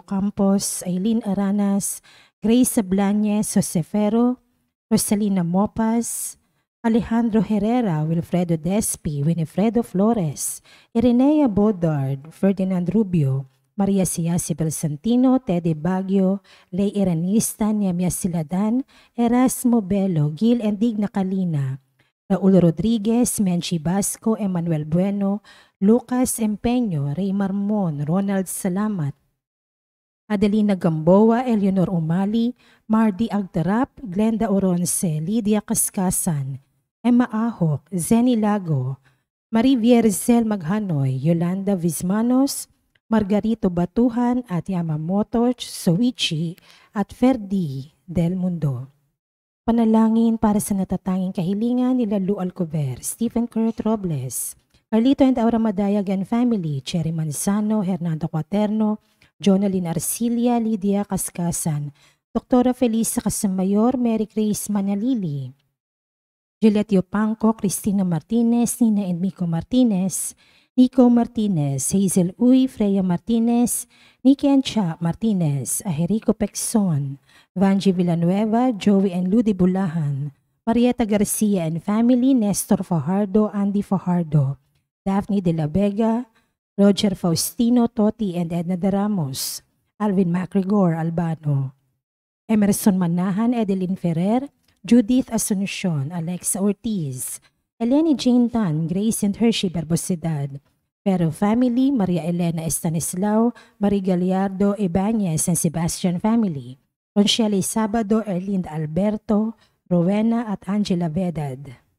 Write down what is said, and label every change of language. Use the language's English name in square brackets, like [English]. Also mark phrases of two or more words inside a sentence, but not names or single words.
[Filipino] Campos, Aileen Aranas, Grace Sablañez, Josefero, Rosalina Mopas, Alejandro Herrera, Wilfredo Despi, Winifredo Flores, Irenea Bodard, Ferdinand Rubio, Maria Siasibel Santino, Tede Baguio, Ley Eranista, Niamia Siladan, Erasmo Belo, Gil and Digna Kalina, Raul Rodriguez, Menchi Basco, Emmanuel Bueno, Lucas Empeño, Ray Marmon, Ronald Salamat, Adelina Gamboa, Eleanor Umali, Mardi Agtarap, Glenda Oronce, Lydia Kaskasan, Emma Ahok, Zeni Lago, Marie Vierzel Maghanoy, Yolanda Vismanos, Margarito Batuhan at Yamamoto Soichi at Ferdi Del Mundo. Panalangin para sa natatanging kahilingan nila Lu Alcover, Stephen Kurt Robles, Carlito and Aura Madayagan family, Cherry Manzano, Hernando Quaterno, Jonalyn Arcilia, Lydia Kaskasan, Dr. Felisa Casamayor, Mary Grace Manalili, Juliet Yopanco, Cristina Martinez, Nina and Miko Martinez, Nico Martinez, Hazel Uy, Freya Martinez, Nikki Ancha Martinez, Aherico Pexon, Vanji Villanueva, Joey and Ludi Bulahan, Marieta Garcia and family, Nestor Fajardo, Andy Fajardo, Daphne De La Vega, Roger Faustino, Toti and Edna De Ramos, Alvin MacGregor Albano, Emerson Manahan, Edeline Ferrer, Judith Asuncion, Alexa Ortiz, Eleni Jane Tan, Grace and Hershey Barbosidad, Pero family, Maria Elena Estanislao, Marie Gallardo Ibanez and Sebastian family, Ronchelle Sabado, Erlinda Alberto, Rowena at Angela Vedad.